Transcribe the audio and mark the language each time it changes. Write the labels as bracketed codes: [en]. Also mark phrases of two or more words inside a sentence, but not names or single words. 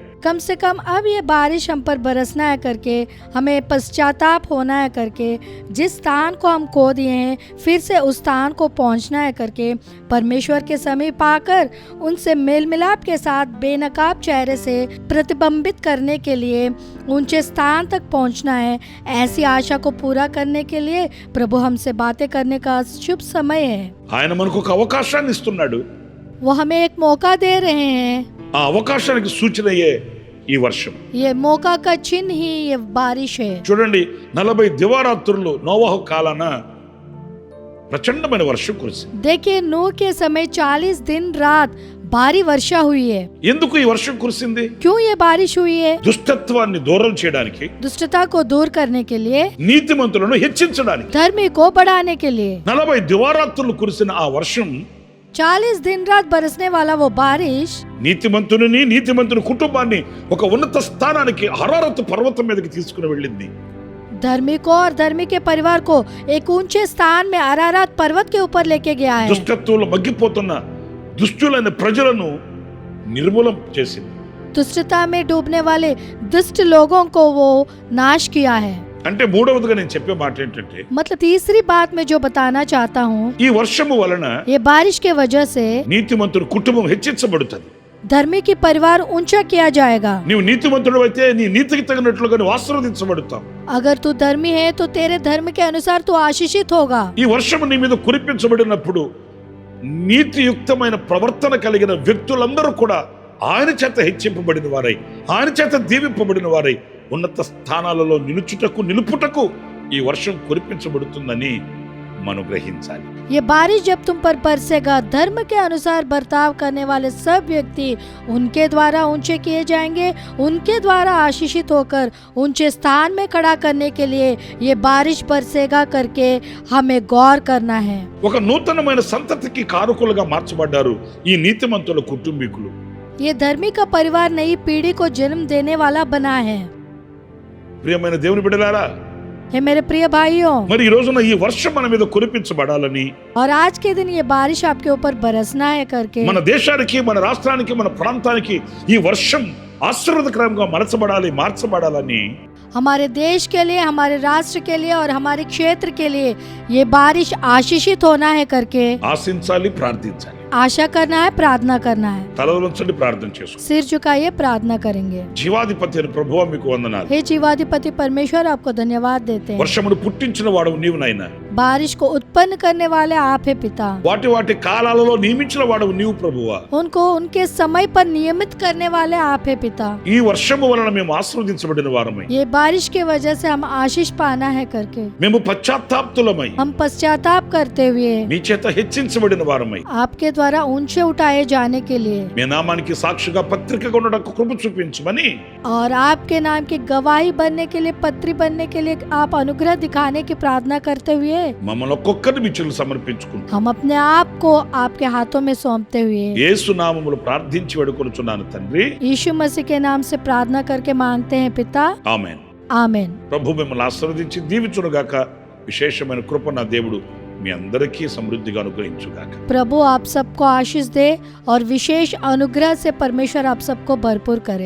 [hi] कम से कम अब ये बारिश हम पर बरसना है करके, हमें पश्चाताप होना है करके, जिस स्थान को हम खो दिए हैं फिर से उस स्थान को पहुंचना है करके, परमेश्वर के समीप आकर उनसे मेल मिलाप के साथ बेनकाब चेहरे से प्रतिबिंबित करने के लिए ऊंचे स्थान तक पहुंचना है। ऐसी आशा को पूरा करने के लिए प्रभु हमसे बातें करने का शुभ समय है। [te] ఆయన మనకు ఒక అవకాశాన్ని ఇస్తున్నాడు. [hi] वो हमें एक मौका दे रहे हैं। [te] ఆ అవకాశానికి సూచనయే ఈ వర్షం. [hi] ये मौका का चिन्ह ही ये बारिश है। [te] చూడండి, 40 దివారాత్రులు నోవహు కాలాన ప్రచండమైన వర్షం కురిసింది. [hi] देखिए, नूह के समय 40 दिन रात भारी वर्षा हुई है। [te] ఎందుకు ఈ వర్షం కురిసింది? [hi] क्यों ये बारिश हुई है? [te] దుష్టత్వాన్ని దూరం చేయడానికి, [hi] दुष्टता को दूर करने के लिए, [te] నీతిమంతులను హెచ్చించడానికి. [hi] धर्मी को बढ़ाने के लिए। [te] 40 దివారాత్రులు కురిసిన ఆ వర్షం [hi] 40 दिन रात बरसने वाला वो बारिश [te] నీతిమంతుని కుటుంబాన్ని ఒక ఉన్నత స్థానానికి హరారతు పర్వతం మీదకి తీసుకుని వెళ్ళింది. [hi] धर्मी को और धर्मी के परिवार को एक ऊंचे स्थान में अरारात पर्वत के ऊपर लेके गया है। [te] దుష్టత్వంలో మగ్గిపోతున్న దుష్టులైన ప్రజలను నిర్మూలం చేసింది. [hi] दुष्टता में डूबने वाले दुष्ट लोगों को वो नाश किया है। [te] అంటే మూడవదిగా నేను చెప్పే మాట ఏంటంటే, [hi] मतलब तीसरी बात मैं जो बताना चाहता हूँ, [te] ఈ వర్షము వలన [hi] ये बारिश के वजह से [te] నీతిమంతుడి కుటుంబం హెచ్చించబడుతుంది. [hi] धर्मी की परिवार ऊंचा किया जाएगा। [te] నీవు నీతిమంతుడు అయితే నీ నీతికి తగినట్లుగా నువ్వు ఆశీర్వదించబడతావు. [hi] अगर तू धर्मी है तो तेरे धर्म के अनुसार तू आशीषित होगा। [te] ఈ వర్షము నీ మీద కురిపించబడినప్పుడు నీతియుక్తమైన ప్రవర్తన కలిగిన వ్యక్తులందరూ కూడా ఆయన చేత హెచ్చింపబడిన వారై, ఆయన చేత దీవింపబడిన వారై ఉన్నత స్థానాలలో నిలుపుటకు ఈ వర్షం కురిపించబడుతుందని మనం గ్రహించాలి. [hi] ये बारिश जब तुम पर बरसेगा, धर्म के अनुसार बर्ताव करने वाले सब व्यक्ति उनके द्वारा ऊंचे किए जाएंगे, उनके द्वारा आशीषित होकर ऊंचे स्थान में खड़ा करने के लिए ये बारिश बरसेगा करके हमें गौर करना है। [te] ఒక నూతనమైన సంతతికి కారకులుగా మార్చబడ్డారు ఈ నీతిమంతుల కుటుంబీకులు. [hi] ये धर्मी का परिवार नई पीढ़ी को जन्म देने वाला बना है। [te] ప్రియమైన దేవుని బిడ్డలారా, [hi] हे मेरे प्रिय भाइयों, [te] మరి ఈ రోజున ఈ వర్షం మన మీద కురిపించబడాలని, [hi] और आज के दिन ये बारिश आपके ऊपर बरसना है करके [te] మన దేశానికి, మన రాష్ట్రానికి, మన ప్రాంతానికి ఈ వర్షం ఆశీర్వాదకరంగా మార్చబడాలని [hi] हमारे देश के लिए, हमारे राष्ट्र के लिए और हमारे क्षेत्र के लिए ये बारिश आशीषित होना है करके [te] ఆశించాలి, ప్రార్థించాలి. [hi] आशा करना है, प्रार्थना करना है। [te] తలవంచండి, ప్రార్థన చేసుకోండి. [hi] सिर झुकाइए, प्रार्थना करेंगे। [te] జీవాధిపతి అయిన ప్రభువా మీకు వందనాలు. [hi] हे जीवाधिपति परमेश्वर, आपको धन्यवाद देते हैं। [te] వర్షమును పుట్టించిన వాడు నీవు నాయనా. [hi] बारिश को उत्पन्न करने वाले आप है पिता। [te] వాటి కాలాలలో నియమించిన వాడు నీవు ప్రభువా. [hi] उनको उनके समय पर नियमित करने वाले आप है पिता। [te] ఈ వర్షము వలన మేము ఆశీర్వదించబడిన వారమై, [hi] ये बारिश की वजह से हम आशीष पाना है करके [te] మేము పశ్చాత్తాప్తులమై, [hi] हम पश्चाताप करते हुए [te] మీ చేత హెచ్చించబడిన వారమై, [hi] आपके द्वारा ऊंचे उठाए जाने के लिए [te] మీ నామానికి సాక్షిగా పత్రికగా ఉండడానికి కృప చూపించమని, [hi] और आपके नाम की गवाही बनने के लिए, पत्री बनने के लिए आप अनुग्रह दिखाने की प्रार्थना करते हुए [te] మమ్మల్ని ఒక్కొక్కరిని మీ చేతులకు సమర్పించుకుంటాం. [hi] हम अपने आप को आपके हाथों में सौंपते हुए [te] యేసు నామములో ప్రార్థించి వేడుకొనుచున్నాను తండ్రి. [hi] यीशु मसीह के नाम से प्रार्थना करके मांगते हैं पिता, [te] ఆమేన్. [hi] आमीन। [te] ప్రభు మిమ్మల్ని ఆశీర్వదించి దీవించునుగాక. విశేషమైన కృప నా దేవుడు మీ అందరికీ సమృద్ధిగా అనుగ్రహించుగాక. [hi] प्रभु आप सबको आशीष दे और विशेष अनुग्रह से परमेश्वर आप सबको भरपूर करे।